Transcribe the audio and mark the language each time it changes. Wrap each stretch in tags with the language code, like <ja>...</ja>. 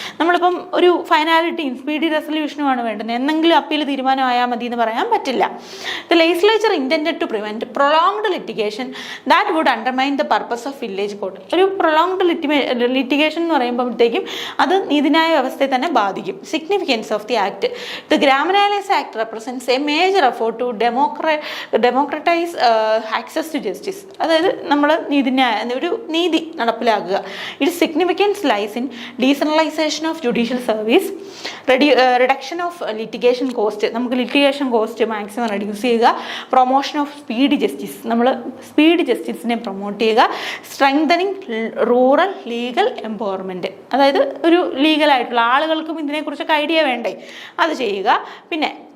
<ml>നമ്മളിപ്പം ഒരു ഫൈനാലിറ്റിയും സ്പീഡി റെസൊല്യൂഷനുമാണ് വേണ്ടത്. എന്തെങ്കിലും അപ്പീൽ തീരുമാനമായാൽ മതി എന്ന് പറയാൻ പറ്റില്ല.</ml> <en>The legislature intended to prevent prolonged litigation that would undermine the purpose of village court.</en> <ml>ഒരു പ്രൊലോങ്ഡ് ലിറ്റിഗേഷൻ എന്ന് പറയുമ്പോഴത്തേക്കും അത് നീതിന്യായ വ്യവസ്ഥയെ തന്നെ ബാധിക്കും.</ml> <en>Significance of the act. The Gram Nyayalayas Act represents a major effort to democratize access to justice.</en> <ml>അതായത് നമ്മൾ ഒരു നീതി നടപ്പിലാക്കുക.</ml> <en>Its significance lies in decentralization of judicial service, reduction of litigation cost.</en> <ml>നമുക്ക് litigation cost മാക്സിമം റെഡ്യൂസ് ചെയ്യുക.</ml> <en>Promotion of speed justice.</en> <ml>നമ്മൾ speed ജസ്റ്റിസിനെ promote ചെയ്യുക.</ml> <en>Strengthening rural legal empowerment.</en> <ml>അതായത് ഒരു ലീഗലായിട്ടുള്ള ആളുകൾക്കും ഇതിനെക്കുറിച്ചൊക്കെ ഐഡിയ വേണ്ടേ, അത് ചെയ്യുക. പിന്നെ</ml>